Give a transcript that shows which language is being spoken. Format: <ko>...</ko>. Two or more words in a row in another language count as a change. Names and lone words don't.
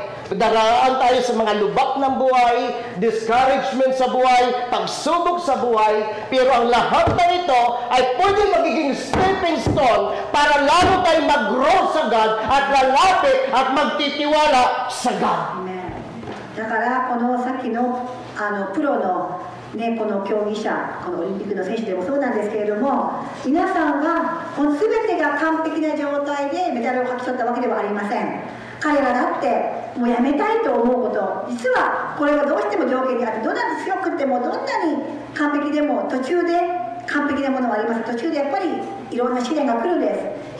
<tl>Daraan tayo sa mga lubak ng buhay, discouragement sa buhay, pagsubok sa buhay, pero ang lahat na ito ay pwede magiging</tl> <en>stepping stone</en> <tl>para lalo tayo mag-grow sa God at lalapit at magtitiwala sa God.</tl> <ja>だからこのさっきのプロのね、この競技者、このオリンピックの選手でもそうなんですけれども、皆さんはこの全てが完璧な状態でメダルを勝ち取ったわけではありません。彼らだってもうやめたいと思うこと、実はこれはどうしても条件にあって、どんなに強くてもどんなに完璧でも途中で完璧なものはあります。途中でやっぱりいろんな試練が来るんです。</ja>